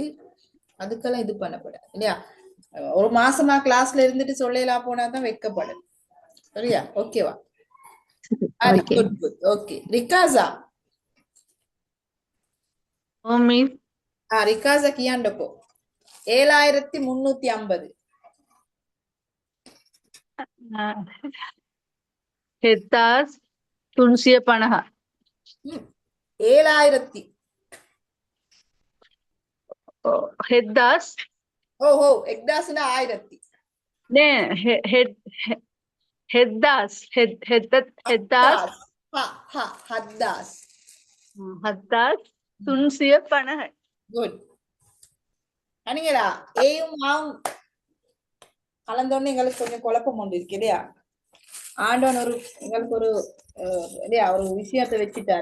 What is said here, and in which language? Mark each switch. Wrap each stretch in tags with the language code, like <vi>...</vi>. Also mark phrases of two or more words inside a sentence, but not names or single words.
<ta>அதுக்கெல்லாம் இது பண்ணப்படாது இல்லையா? ஒரு மாசமா கிளாஸ்ல இருந்துட்டு சொல்லலாம் போனாதான் வைக்கப்படும். சரியா? ஓகேவா? ஓகே. குட் குட். ஓகே, ரிகாசா. ஓ மிஸ். ரிகாசா கியாண்டப்போ 7350.</ta> <si>හෙත්තාස් 350. 7000. හෙද්දාස්</si> <ta>ஓஹோ, எக்தாஸ்னா 1000.</ta> <si>නේ හෙද්දාස් හෙද්දාස්</si> <ta>ஹத்தாஸ். 350. குட். அனிங்களா ஏயும் ஆவும் கலந்தோன்னு எங்களுக்கு கொஞ்சம் குழப்பம் ஒன்று இருக்கு இல்லையா? ஆண்டவன் எங்களுக்கு ஒரு இல்லையா ஒரு விஷயத்தை வச்சுட்டாரு.</ta>